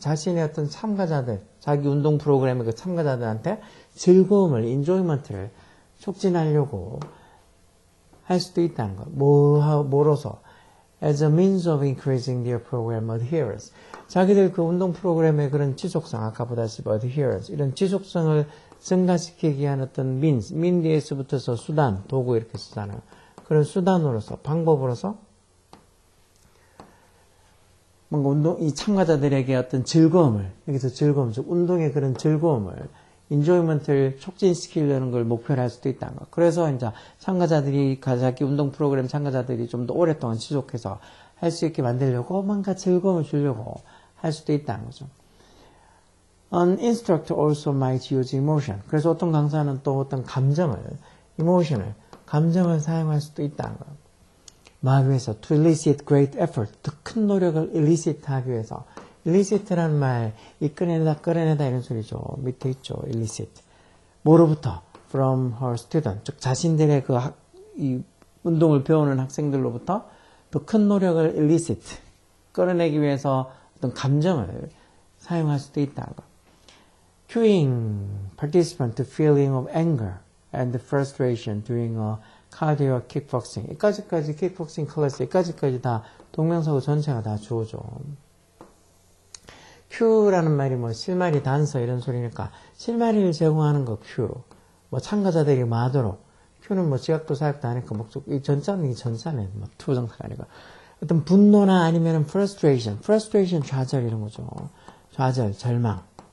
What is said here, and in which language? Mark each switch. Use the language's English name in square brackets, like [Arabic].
[Korean] 자신의 어떤 참가자들, 자기 운동 프로그램의 그 참가자들한테 즐거움을, enjoyment를 촉진하려고 할 수도 있다는 거. 뭐로서? [English] as a means of increasing their program adherence. [Korean] 자기들 그 운동 프로그램의 그런 지속성, 아까 보다시피 adherence, 이런 지속성을 증가시키기 위한 어떤 means, 뒤에서 붙어서 수단, 도구 이렇게 쓰잖아요. 그런 수단으로서, 방법으로서 뭔가 이 참가자들에게 어떤 즐거움을, 여기서 즐거움, 즉 운동의 그런 즐거움을, enjoyment를 촉진시키려는 걸 목표로 할 수도 있다는 거. 그래서 이제 참가자들이, 자기 운동 프로그램 참가자들이 좀 더 오랫동안 지속해서 할 수 있게 만들려고 뭔가 즐거움을 주려고 할 수도 있다는 거죠. [English] An instructor also might use emotion. [Korean] 그래서 어떤 강사는 또 어떤 감정을, emotion을, 감정을 사용할 수도 있다는 거예요. 하기 위해서 [English] to elicit great effort, [Korean] 더 큰 노력을 elicit 하기 위해서. elicit라는 말, 이끌어내다, 끌어내다 이런 소리죠. 밑에 있죠. elicit. 뭐로부터? [English] from her student. [Korean] 즉 자신들의 이 운동을 배우는 학생들로부터 더 큰 노력을 elicit, 끌어내기 위해서 어떤 감정을 사용할 수도 있다는 거. [English] cueing participant to feeling of anger and frustration during a cardio kickboxing. [Korean] 여기까지 킥복싱 클래스, 여기까지 다 동명사고 전체가 다 주어져. cue라는 말이 뭐 실마리, 단서 이런 소리니까 실마리를 제공하는 거 cue. 뭐 참가자들이 많도록. cue는 뭐 지각도 사역도 하니까 목적, 이 전자는 뭐 투정사가 아니고 어떤 분노나 아니면 frustration 좌절 이런 거죠. 좌절, 절망.